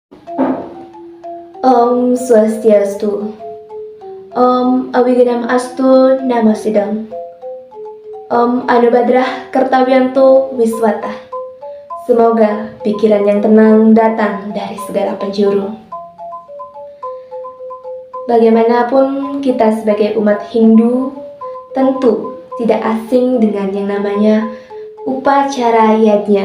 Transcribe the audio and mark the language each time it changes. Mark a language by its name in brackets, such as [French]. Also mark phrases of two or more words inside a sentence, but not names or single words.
[Sanskrit] Om Swastiastu. Om Awiginam Astu Namo Sidam. Om Anubadrah Kertawianto Wiswata. [Indonesian] Semoga pikiran yang tenang datang dari segala penjuru. Bagaimanapun kita sebagai umat Hindu tentu tidak asing dengan yang namanya upacara yajna.